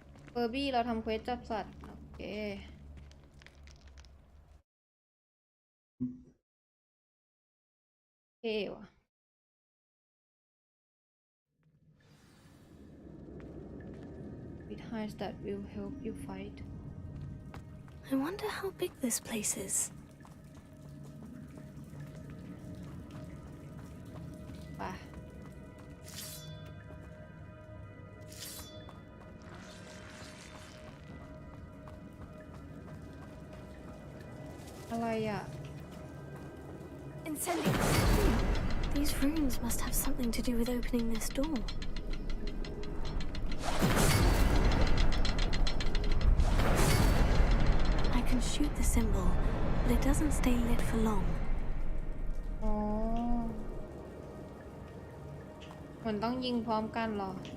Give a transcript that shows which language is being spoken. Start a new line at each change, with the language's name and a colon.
Thai: เฟอร์บี้เราทำเควสจับสัตว์โอเคเท่ว่ะ
English: Behind that will help you fight. I wonder how big this place is.
Thai: ไปอะไรอ่ะ
English: Incendio. These runes must have something to do with opening this door. I can shoot the symbol, but it doesn't stay lit for long.
Thai: อ๋อเหมือนต้องยิงพร้อมกันหรอ